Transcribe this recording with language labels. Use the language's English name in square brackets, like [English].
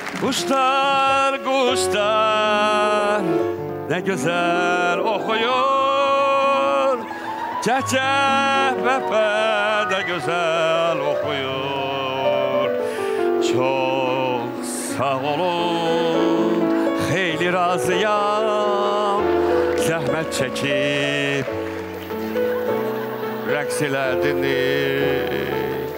[Turkish] Kuşlar, kuşlar ne güzel okuyor. Cəhcəh vəfə ne güzel okuyor. [Azerbaijani] Çok sağ olun, xeyli razıyam. Zəhmət çəkib rəqs elədiniz.